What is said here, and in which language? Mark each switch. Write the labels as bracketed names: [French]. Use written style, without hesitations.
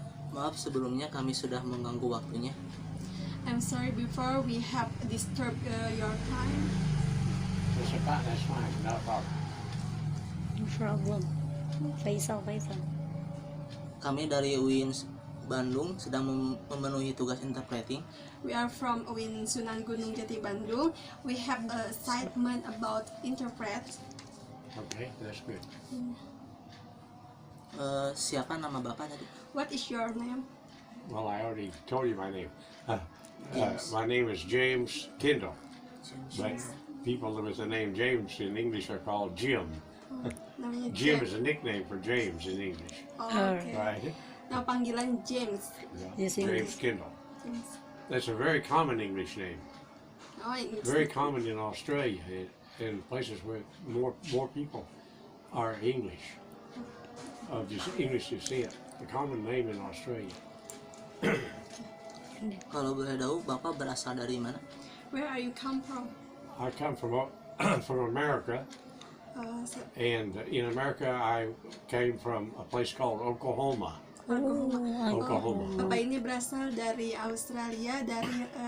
[Indonesian] Maaf sebelumnya kami sudah mengganggu waktunya. [English] I'm sorry before we have disturbed your time. That's fine, no problem. No problem. Faisal. [Indonesian] Kami dari UIN Bandung sedang memenuhi tugas interpreting. [English] We are from UIN Sunan Gunung Jati Bandung. We have a assignment about interpret. Okay, that's good. [Indonesian] Siapa nama Bapak tadi? [English] What is your name? Well, I already told you my name. James. My name is James Kendall, James. but people with the name James in English are called Jim. [Indonesian] Namanya [English] Jim is a nickname for James in English, Oh, okay. right? [Indonesian] Nama panggilan James. [English] Yeah. Yes, James English. Kendall. James. That's a very common English name. Oh, it's Very common in Australia and places where more people are English. Just English descent. A common name in Australia. [Indonesian] Kalau boleh tahu Bapak berasal dari mana? [English] Where are you come from? I come from from America, and in America I came from a place called Oklahoma. Oklahoma. [Indonesian] Bapak ini berasal dari Australia, dari